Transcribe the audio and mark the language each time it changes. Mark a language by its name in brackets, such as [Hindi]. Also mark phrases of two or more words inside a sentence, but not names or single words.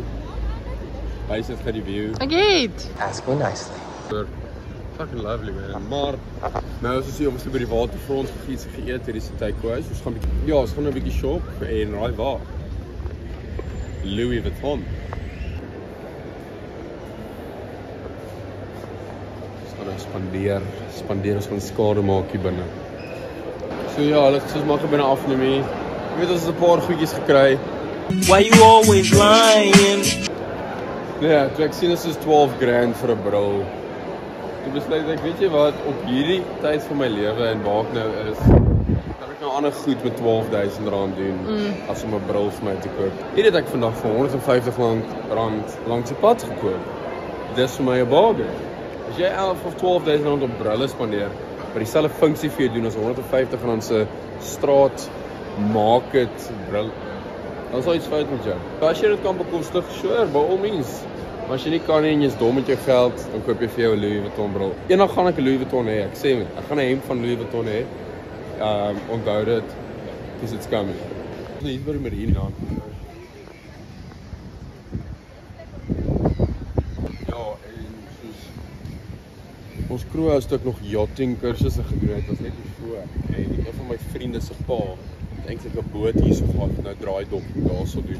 [Afrikaans] Wys het gereview. Ek het. [English] Ask me nicely. Fucking lovely man. [Afrikaans] Maar nou is ons hier, ons het by die waterfront geëet, hier is 'n takeaway. Ons gaan bietjie, ja, ons gaan nou 'n bietjie shop en raai waar. Louis Vuitton. Ons gaan nou spandeer ons gaan skade maak hier binne. So ja, hulle het soos maar binne afneem hier. Ek weet ons het 'n paar goedjies gekry. [English] Why you always lying? [Afrikaans] Ja, toe ek sien dit is $12,000 vir 'n bril. Toe besluit ek, weet jy wat, op hierdie tyd van my lewe en waar ek nou is, kan ek nou ander goed met R12,000 doen, as om 'n bril vir my te koop. Hier het ek vandag vir R150 langs die pad gekoop. Dis vir my 'n bargain. As jy $11,000 of R12,000 op brille spandeer, wat dieselfde funksie vir jou doen as R150 se straat market bril, dan sal iets fout met jou. As jy dit kan bekostig, [English] sure, by all means. [Afrikaans] Maar as jy nie kan nie en jy is dom met jou geld, dan koop jy vir jou 'n Louis Vuitton bril. Eendag gaan ek 'n Louis Vuitton hê, ek sê ek gaan 'n hemp van Louis Vuitton hê. Onthou dit, [English] because it's coming. [Afrikaans] Hier by die marine dan. Ja, en soos ons crew het ook nog yachting kursusse gedoen, dit was net voor. En een van my vriende se pa het eintlik 'n boot hier so gehad, nou draai dop daarso doen.